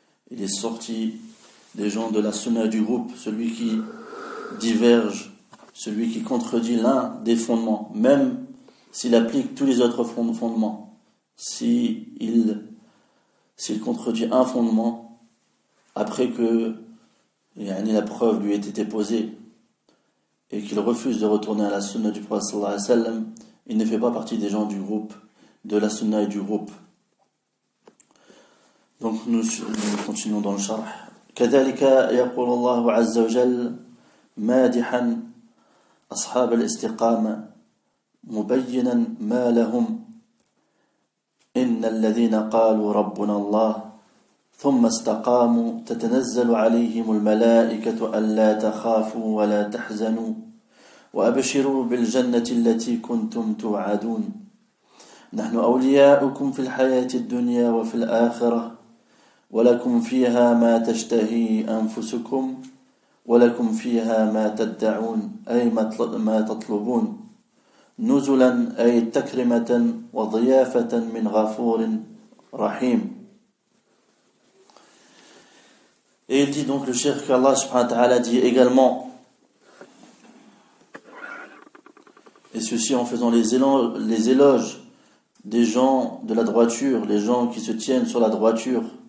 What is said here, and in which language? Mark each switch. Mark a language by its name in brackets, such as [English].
[French] Il est sorti des gens de la sunna et du groupe, celui qui diverge, celui qui contredit l'un des fondements, même s'il applique tous les autres fondements, s'il contredit un fondement, après que la preuve lui ait été posée, et qu'il refuse de retourner à la sunna du prophète sallallahu alayhi wa sallam, il ne fait pas partie des gens du groupe, de la sunna et du groupe. Donc nous continuons dans le sharh. [Arabic] كذلك يقول الله عز وجل مادحا أصحاب الاستقامة مبينا ما لهم إن الذين قالوا ربنا الله ثم استقاموا تتنزل عليهم الملائكة ألا تخافوا ولا تحزنوا وأبشروا بالجنة التي كنتم توعدون نحن أولياؤكم في الحياة الدنيا وفي الآخرة ولكم فيها ما تشتهي أنفسكم ولكم فيها ما تدعون أي ما تطلبون نزلا أي تكرمة وضيافة من غفور رحيم. [French] Et il dit donc le cheikh qu'Allah subhanahu wa ta'ala dit également, et ceci en faisant les éloges des gens de la droiture, les gens qui se tiennent sur la droiture,